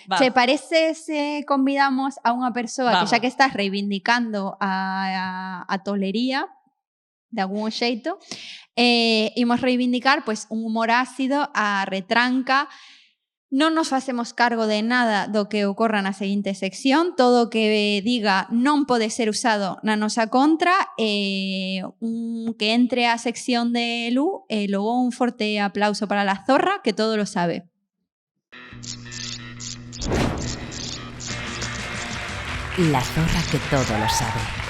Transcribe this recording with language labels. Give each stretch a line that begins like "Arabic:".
Galician: Va. ¿Te parece se convidamos a unha persoa que xa que estás reivindicando a tolería de algún xeito, imos reivindicar pues, un humor ácido, a retranca. Non nos facemos cargo de nada do que ocorra na seguinte sección. Todo o que diga non pode ser usado na nosa contra. Que entre a sección de Lu, logo un forte aplauso para
Spanish: la zorra, que todo lo sabe. La zorra que todo lo sabe.